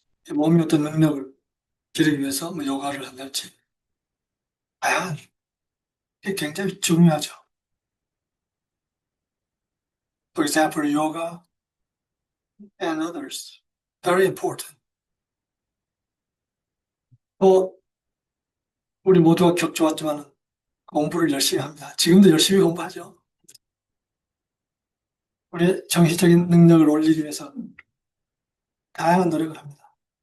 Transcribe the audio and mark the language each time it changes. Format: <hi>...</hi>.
<ko>몸의 어떤 능력을 기르기 위해서 뭐 요가를 한달지. 다양한 게 굉장히 중요하죠.</ko> <en>For example, yoga and others. Very important.</en> <ko>또 우리 모두가 겪어왔지만 공부를 열심히 합니다. 지금도 열심히 공부하죠. 우리 정신적인 능력을 올리기 위해서 다양한 노력을 합니다.</ko>